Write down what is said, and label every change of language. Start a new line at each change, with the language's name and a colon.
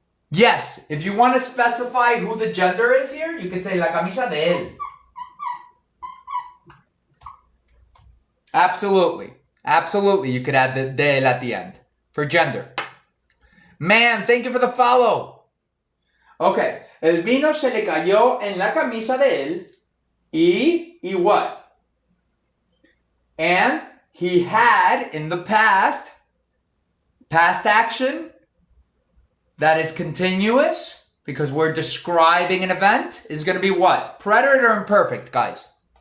English: Yes, if you want to specify who the gender is here, you can say
Spanish: la camisa de él.
English: Absolutely. Absolutely, you could add the de él at the end for gender. Man, thank you for the follow.
Spanish: Okay, el vino se le cayó en la camisa de él y what?
English: And he had in the past action that is continuous because we're describing an event is going to be what? Preterite or imperfect, guys?